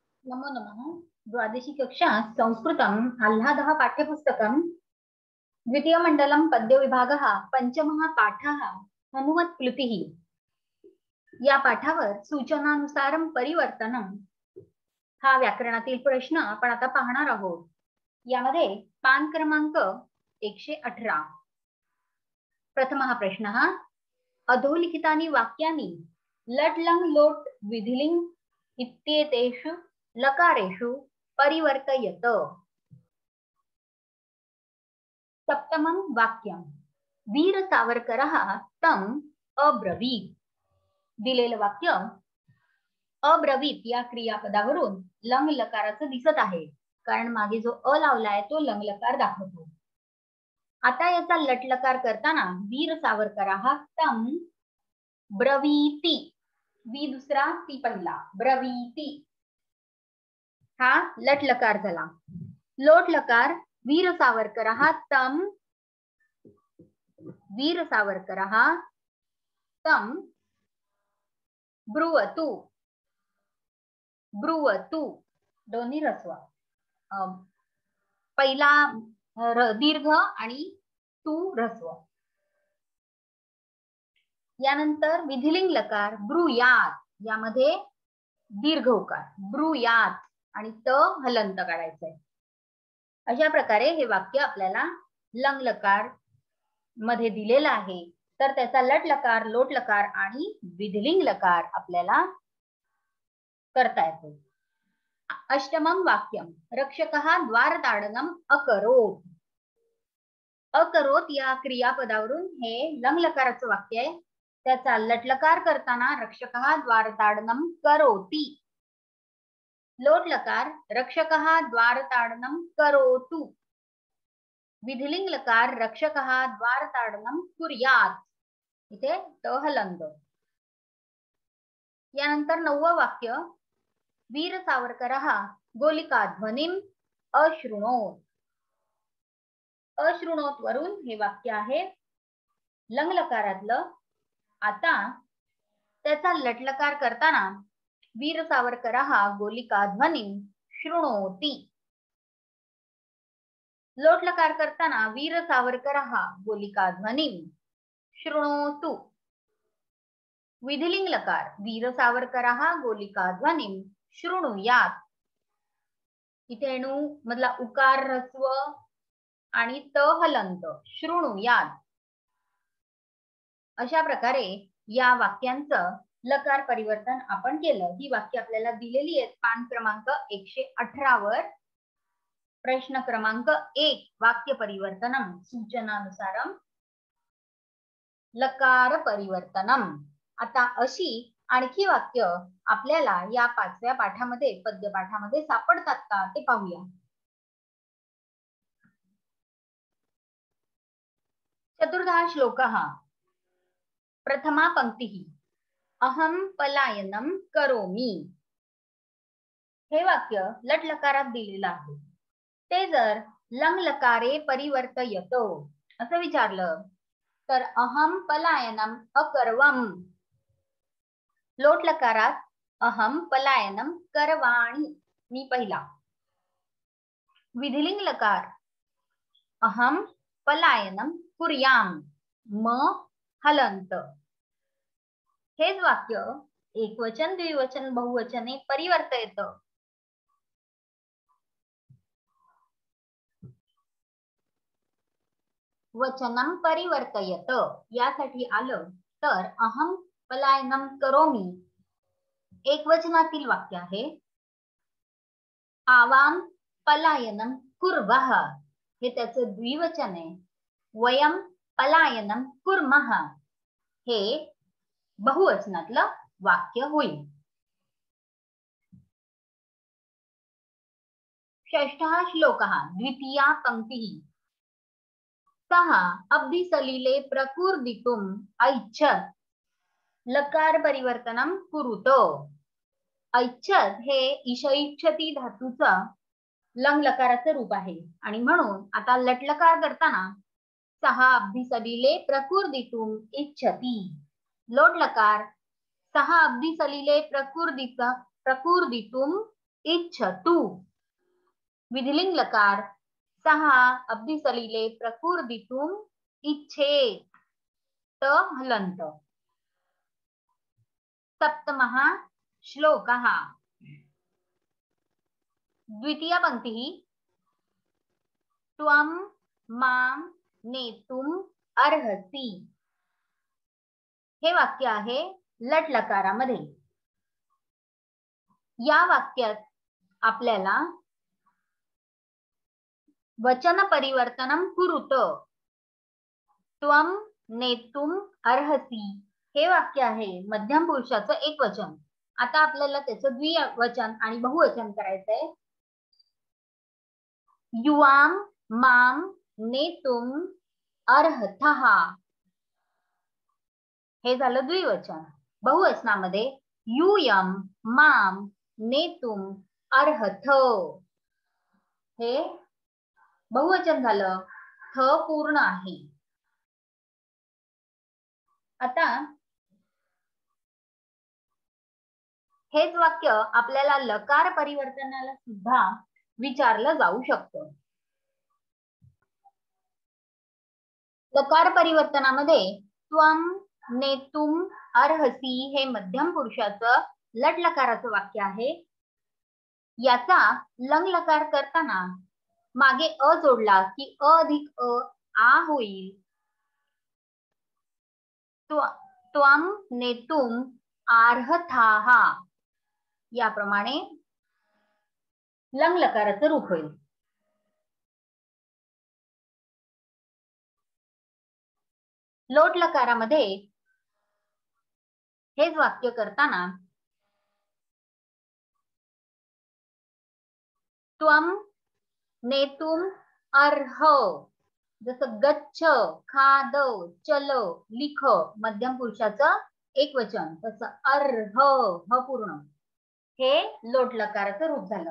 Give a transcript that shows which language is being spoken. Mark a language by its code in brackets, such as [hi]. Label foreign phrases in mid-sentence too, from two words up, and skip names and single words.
[sa] नमो नमः। द्वादशी कक्षा संस्कृतम् आह्लादः पाठ्यपुस्तकं द्वितीयमण्डलं पद्यविभागः पंचमः पाठः हनुमत्प्लुतिः। [mr] या पाठावर [sa] सूचनानुसारं परिवर्तनम [mr] हा व्याकरणातील प्रश्न आपण आता पाहणार आहोत। यामध्ये पान क्रमांक 118 [sa] प्रथमः प्रश्नः अधोलिखितानि वाक्यानि लट् लङ् लोट् विधिलिङ् इत्येतेषु लकारेषु परिवर्तयत। सप्तमं वाक्यं वीर सावरकरः तम अब्रवीत। [mr] दिलेलं वाक्य अब्रवीत या क्रियापदावरून लंग लकाराचं दिसत आहे, कारण मागे जो अ लावलाय तो लंग लकार दाखवतो। आता याचा लट लकार करताना [sa] वीर सावरकरः तम ब्रवीति, [mr] वी दुसरा ती पहिला, ब्रवीति हा लट लकार झाला। लोट लकार [sa] वीर सावरकरः तम, वीर सावरकरः तम ब्रुवतु, [mr] ब्रुवतु दोन्ही रस्व, पहिला दीर्घ आणि तू रस्व। यानंतर विधिलिंग लकार ब्रुयात, यामध्ये दीर्घ उकार ब्रुयात आणि त हलंत काढायचंय। अशा प्रकारे हे वाक्य आपल्याला लंग लकार मध्ये दिलेलं आहे, तर त्याचा लट लकार, लोट लकार आणि विधिलिंग लकार आपल्याला करता येतो। [sa] अष्टमं वाक्यम रक्षकः द्वारताडनम अकरोत। [mr] अकरोत या क्रियापदावरून हे लंग लकाराचं वाक्य आहे। त्याचा लट लकार करताना [sa] रक्षकः द्वारताडनम करोति। लोट लकार रक्षकः द्वारताडनम करोतु। विधिलिंग लकार रक्षकः द्वारताडनम कुर्यात, [mr] इथे त हलंत। यानंतर नववं वाक्य [sa] वीर सावरकरः गोलिका ध्वनिम अशृणोत। [mr] अशृणोत वरून हे वाक्य आहे लंग लकारातलं। आता त्याचा लट लकार करताना [sa] वीर सावरकरः गोलिका ध्वनिम शृणोति। [mr] लोट लकार करताना [sa] वीर सावरकरः गोलिका ध्वनिम शृणोतु। विधिलिंग लकार वीर सावरकरः गोलिका ध्वनिम शृणुयात। [mr] इथे णू मधला उकार ह्रस्व आणि त हलंत, शृणुयात। अशा प्रकारे या वाक्यांचं लकार परिवर्तन आपण केलं। ही वाक्य आपल्याला दिलेली आहेत पान क्रमांक 118 वर। [sa] प्रश्न क्रमांक 1 वाक्य परिवर्तनम सूचनानुसारम लकार परिवर्तनम। [mr] आता अशी आणखी वाक्य आपल्याला या 5व्या पाठामध्ये, पद्य पाठामध्ये सापडतात का ते पाहूया। [sa] चतुर्थः श्लोकः प्रथमा पंक्तिः अहम पलायनम करोमि। [mr] हे वाक्य लट लकारात दिलेलं आहे। ते जर लंग लकारे परिवर्तयतो असं विचारलं तर [sa] अहम पलायनम अकर्वम। लोट लकारात अहम पलायनम करवाणि, [mr] मी पहिला। [sa] विधिलिंग लकार अहम पलायनम कुर्याम, म हलंत। हेच वाक्य एकवचन, द्विवचन, बहुवचने परिवर्तयत। वचनम परिवर्तयत [mr] यासाठी आलं तर [sa] अहम पलायनम करोमि [mr] एकवचनातील वाक्य आहे। [sa] आवाम पलायनम कुर्वः [mr] हे त्याचं द्विवचन आहे। [sa] वयम पलायनम कुर्मः [mr] हे बहुवचनातलं वाक्य होईल। [sa] षष्ठः श्लोकः द्वितीया पंक्तिः सः अब्धिसलिले प्रकुर्दितुम् ऐच्छत्। लकार परिवर्तनम कुरुतो। [mr] ऐच्छत् हे ईशैच्छति धातूचं लंग लकाराचं रूप आहे आणि म्हणून आता लट लकार करताना [sa] सः अब्धिसलिले प्रकुर्दितुम् इच्छति। लोट लकार सः अब्धिसलिले प्रकुर्दितुम् इच्छतु. विधिलिंग लकार 6 अब्दी सलिले प्रकुर्दितुम इच्छेत त हलंत. सप्तमः श्लोकः. द्वितीया पंक्तिः त्वं मां नेतुम अर्हसि. [mr] हे वाक्य आहे लट लकारामध्ये. या वाक्यात आपल्याला [sa] वचन परिवर्तनम कुरुत. त्वं नेतुम अर्हसि [mr] हे वाक्य आहे मध्यम पुरुषाचं एक वचन. आता आपल्याला त्याचं द्विवचन आणि बहुवचन करायचंय. [sa] युवाम माम नेतुम अर्हतः [mr] हे झालं द्विवचन. बहुवचनामध्ये [sa] यूयम माम नेतुम अर्हथ [mr] हे बहुवचन झालं. थ पूर्ण आहे. आता हेच वाक्य आपल्याला लकार परिवर्तनाला सुद्धा विचारलं जाऊ शकतं. लकार परिवर्तनामध्ये [sa] त्वं नेतुम अर्हसि [mr] हे मध्यम पुरुषाचं लट लकाराचं वाक्य आहे. याचा लंग लकार करताना मागे अ जोडला की अ अधिक अ आ होईल. [sa] त्वं नेतुम अर्हथाः [mr] याप्रमाणे लंग लकाराचं रूप होईल. लोट लकारामध्ये हेच वाक्य करताना [sa] त्वं नेतुम अर्ह [mr] जसं [sa] गच्छ खाद चल लिख [mr] मध्यम पुरुषाचं एक वचन तसं अर्ह ह पूर्ण हे लोट लकाराचं रूप झालं.